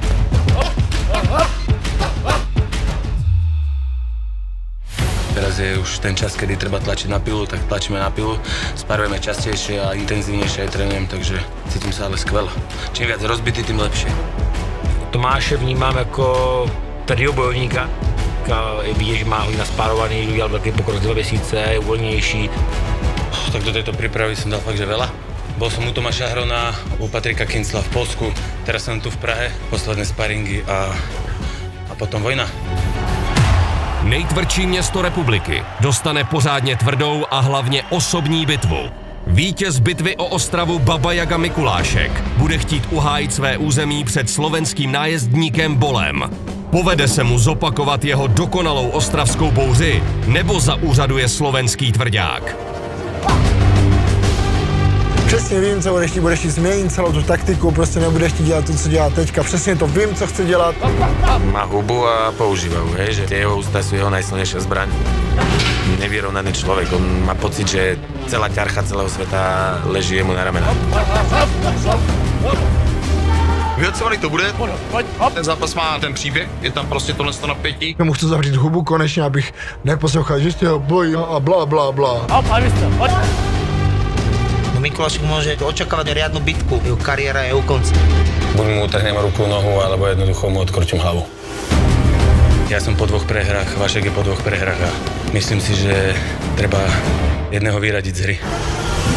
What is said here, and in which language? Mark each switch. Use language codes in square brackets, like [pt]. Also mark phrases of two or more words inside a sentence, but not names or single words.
[sk] Teraz je už ten čas, kedy treba tlačiť na pilu, tak tlačíme na pilu, sparujeme častejšie a intenzívnejšie aj trénujem, takže cítim sa ale skvelо. Čím viac rozbitý, tým lepšie. [cs] Tomáše vnímám jako tvrdýho bojovníka, vidíš, že má hodně naspárovaný, udělal velký pokrok 2 měsíce, je uvolnější. [sk] Tak do tejto prípravy som dal fakt, že veľa. Bol som u Tomáša Hrona, u Patrika Kincla v Polsku, teraz som tu v Prahe, posledné sparingy a potom vojna. [cs] Nejtvrdší město republiky dostane pořádně tvrdou a hlavně osobní bitvu. Vítěz bitvy o Ostravu Baba Jaga Mikulášek bude chtít uhájit své území před slovenským nájezdníkem Bolem. Povede se mu zopakovat jeho dokonalou ostravskou bouři, nebo zaúřaduje slovenský tvrdák? Přesně vím, co budeš chtít změnit celou tu taktiku, prostě nebudeš chtít dělat to, co dělá teďka. Přesně to vím, co chce dělat. [sk] Má hubu a používa ju, hej, že jeho ústa sú jeho najsilnejšia zbraň. Nevyrovnaný človek, on má pocit, že celá ťarcha celého sveta leží jemu na ramenách. [cs] Vyhacovaný to bude, ten zápas má ten příběh, je tam prostě tohle napětí. Já mu chci zavřít hubu konečně, abych neposlouchal, že jste ho bojí a bla bla bla. [sk] Mikulášek môže očakávať riadnu bitku, jeho kariéra je u konca. Buď mu utrhnem ruku, nohu, alebo jednoducho mu odkrútim hlavu. Ja som po 2 prehrách, Vašek je po 2 prehrách a myslím si, že treba jedného vyradiť z hry.